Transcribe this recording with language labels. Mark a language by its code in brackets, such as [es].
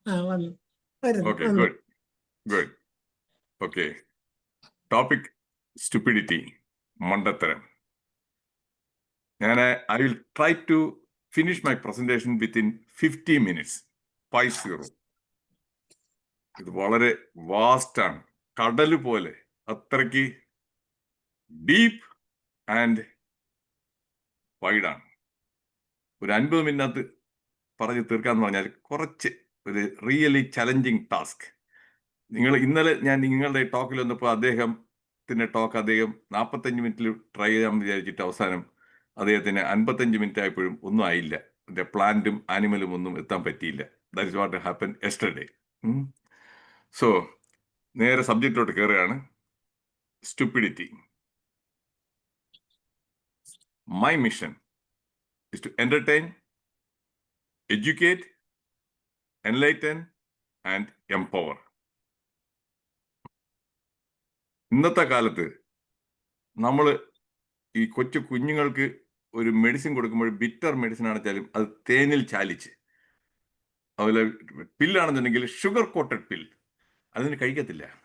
[ml] വന്നു. വരുന്നു. [en] Okay, good. Okay. Topic stupidity, മണ്ടത്തരം. I will try to finish my presentation within 50 minutes. [ml] 50. ഇത് വളരെ വാസ്റ്റ് ആണ്. കടല് പോലെ അത്രയ്ക്ക് ഡീപ്പ് ആൻഡ് വൈഡാണ്. ഒരു 50 മിനിറ്റ് പറഞ്ഞ് തീർക്കാന്ന് പറഞ്ഞാൽ കുറച്ച് ഒരു [en] Really challenging task. [ml] ഇന്നലെ ഞാൻ നിങ്ങളുടെ ടോക്കിൽ വന്നപ്പോൾ അദ്ദേഹം 45 മിനിറ്റിൽ ട്രൈ ചെയ്യാമെന്ന് വിചാരിച്ചിട്ട് അവസാനം അദ്ദേഹത്തിന് 55 മിനിറ്റ് ആയപ്പോഴും ഒന്നും ആയില്ല. പ്ലാന്റും ആനിമലും ഒന്നും എത്താൻ പറ്റിയില്ല. [en] That is what happen yesterday. So [ml] നേരെ സബ്ജക്റ്റിലോട്ട് കയറുകയാണ്. [en] Stupidity. My mission is to entertain, educate, enlighten and empower. [ml] ഇന്നത്തെ കാലത്ത് നമ്മൾ ഈ കൊച്ചു കുഞ്ഞുങ്ങൾക്ക് ഒരു മെഡിസിൻ കൊടുക്കുമ്പോൾ ബിറ്റർ മെഡിസിൻ ആണെച്ചാലും അത് തേനിൽ ചാലിച്ച്, അതുപോലെ പില്ലാണെന്നുണ്ടെങ്കിൽ [en] sugar coated pill, [ml] അതിന് കഴിക്കത്തില്ല.